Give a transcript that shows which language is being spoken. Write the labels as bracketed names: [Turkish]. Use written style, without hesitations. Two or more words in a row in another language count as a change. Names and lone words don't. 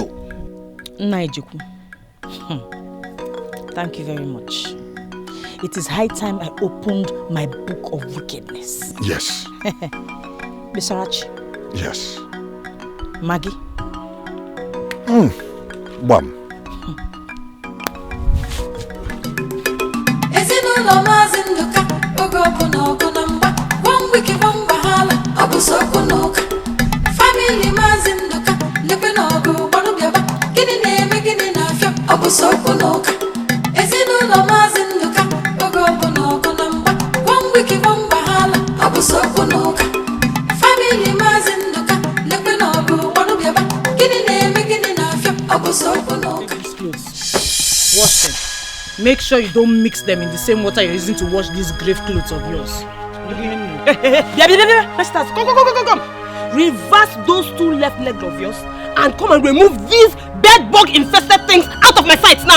[English] Naijiku. Thank you very much. It is high time I opened my book of wickedness. Yes. Bisarachi. Yes. Maggie. Bam. [Igbo] Ezinụlọ Maazị Nduka oge ọbụ na ọgụ na mgba [English] one week [Igbo] one wahala ọ bụ sokwu n'ụka family Maazị Nduka lekwe na ọgụ gbanụ bịaba gịnị na-eme gịnị na-afịa ọ bụ sokwu n'ụka ezinụlọ Maazị Nduka oge ọbụ na ọgụ na mgba [English] one week [Igbo] one wahala ọ bụ sokwu n'ụka family Maazị Nduka lekwe na ọgụ gbanụ bịaba gịnị na-eme gịnị na-afịa ọ bụ sokwu n'ụka. [English] Wash them. Make sure you don't mix them in the same water you're using to wash these grave clothes of yours. Come. Reverse those two left legs of yours and come and remove these bed bug infested things out of my sight now.